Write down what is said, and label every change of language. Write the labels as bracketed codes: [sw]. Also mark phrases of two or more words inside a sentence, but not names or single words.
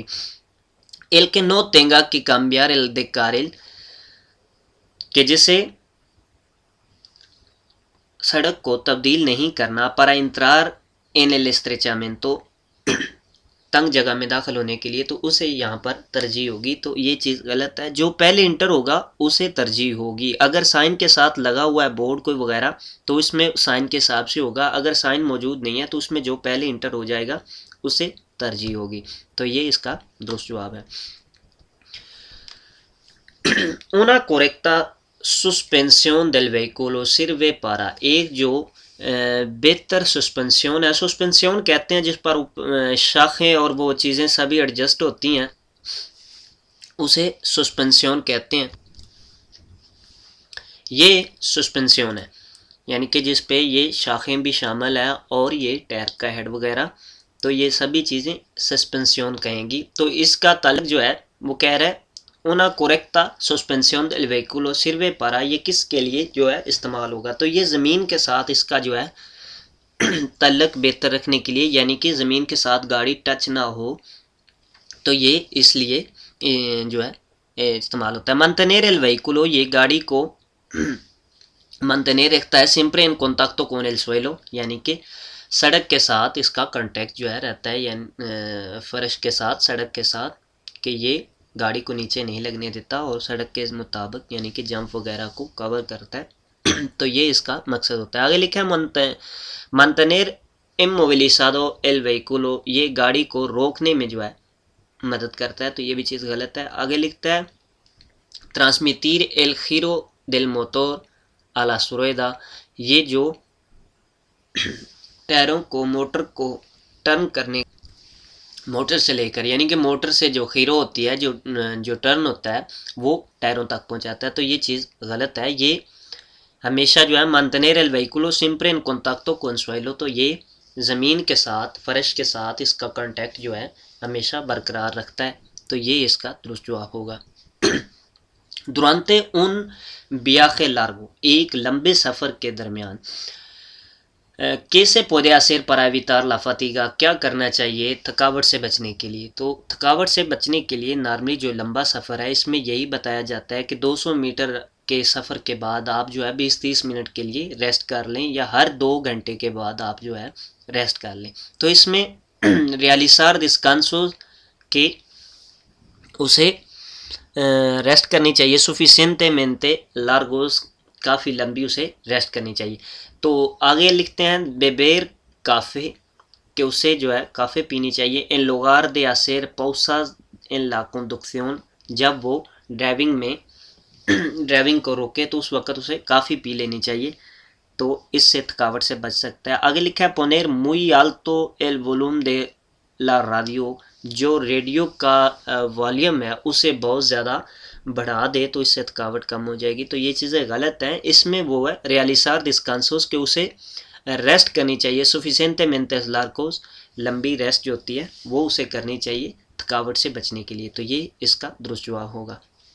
[es] el que no tenga que cambiar el de carril, [ur] کہ جسے سڑک کو تبدیل نہیں کرنا، [es] para entrar en el estrechamiento [ur] تنگ جگہ میں داخل ہونے کے لیے، تو اسے یہاں پر ترجیح ہوگی. تو یہ چیز غلط ہے، جو پہلے انٹر ہوگا اسے ترجیح ہوگی. اگر سائن کے ساتھ لگا ہوا ہے بورڈ کوئی وغیرہ تو اس میں سائن کے حساب سے ہوگا، اگر سائن موجود نہیں ہے تو اس میں جو پہلے انٹر ہو جائے گا اسے ترجیح ہوگی. تو یہ اس کا درست جواب ہے. [es] una correcta suspensión del vehículo sirve para، [ur] ایک جو بہتر سسپنسیون ہے، سسپنسیون کہتے ہیں جس پر شاخیں اور وہ چیزیں سبھی ایڈجسٹ ہوتی ہیں، اسے سسپنسیون کہتے ہیں. یہ سسپنسیون ہے، یعنی کہ جس پہ یہ شاخیں بھی شامل ہیں اور یہ ٹائر کا ہیڈ وغیرہ، تو یہ سبھی چیزیں سسپنسیون کہیں گی. تو اس کا تعلق جو ہے وہ کہہ رہا ہے [es] una correcta suspensión del vehículo sirve para، [ur] یہ کس کے لیے جو ہے استعمال ہوگا؟ تو یہ زمین کے ساتھ اس کا جو ہے تعلق بہتر رکھنے کے لیے، یعنی کہ زمین کے ساتھ گاڑی ٹچ نہ ہو، تو یہ اس لیے جو ہے استعمال ہوتا ہے. [es] mantener el vehículo، [ur] یہ گاڑی کو [es] mantener [ur] رکھتا ہے [es] siempre en contacto con el suelo، [ur] یعنی کہ سڑک کے ساتھ اس کا کانٹیکٹ جو ہے رہتا ہے، یعنی فرش کے ساتھ، سڑک کے ساتھ، کہ یہ گاڑی کو نیچے نہیں لگنے دیتا اور سڑک کے مطابق یعنی کہ جمپ وغیرہ کو کور کرتا ہے. تو یہ اس کا مقصد ہوتا ہے. آگے لکھا ہے [es] mantener inmovilizado el vehículo، [ur] یہ گاڑی کو روکنے میں جو ہے مدد کرتا ہے. تو یہ بھی چیز غلط ہے. آگے لکھتا ہے [es] transmitir el giro del motor a la rueda، [ur] یہ جو ٹائروں کو موٹر کو ٹرن کرنے، موٹر سے لے کر، یعنی کہ موٹر سے جو خیرو ہوتی ہے، جو ٹرن ہوتا ہے وہ ٹائروں تک پہنچاتا ہے. تو یہ چیز غلط ہے. یہ ہمیشہ جو ہے [es] mantener el vehículo siempre en contacto con suelo، [ur] تو یہ زمین کے ساتھ، فرش کے ساتھ اس کا کانٹیکٹ جو ہے ہمیشہ برقرار رکھتا ہے. تو یہ اس کا درست جواب ہوگا. [es] durante un viaje largo، [ur] ایک لمبے سفر کے درمیان، کیسے [es] puede hacer para evitar la fatiga، [ur] کیا کرنا چاہیے تھکاوٹ سے بچنے کے لیے؟ تو تھکاوٹ سے بچنے کے لیے نارملی جو لمبا سفر ہے اس میں یہی بتایا جاتا ہے کہ 200 میٹر کے سفر کے بعد آپ جو ہے 20-30 منٹ کے لیے ریسٹ کر لیں، یا ہر 2 گھنٹے کے بعد آپ جو ہے ریسٹ کر لیں. تو اس میں [es] realizar descansos [ur] کے اسے ریسٹ کرنی چاہیے [es] suficientemente largos، [ur] کافی لمبی اسے ریسٹ کرنی چاہیے. تو آگے لکھتے ہیں [es] beber café, [ur] کہ اسے جو ہے کافے پینی چاہیے [es] en lugar de hacer pausas en la conducción، [ur] جب وہ ڈرائیونگ کو روکے تو اس وقت اسے کافی پی لینی چاہیے. تو اس سے تھکاوٹ سے بچ سکتا ہے. آگے لکھا ہے [es] poner muy alto el volumen de la radio، [ur] جو ریڈیو کا والیوم ہے اسے بہت زیادہ بڑھا دے تو اس سے تھکاوٹ کم ہو جائے گی. تو یہ چیزیں غلط ہیں. اس میں وہ ہے [es] realizar descansos، [ur] کہ اسے ریسٹ کرنی چاہیے [es] suficientemente largos، [ur] لمبی ریسٹ جو ہوتی ہے وہ اسے کرنی چاہیے تھکاوٹ سے بچنے کے لیے. تو یہ اس کا درست جواب ہوگا.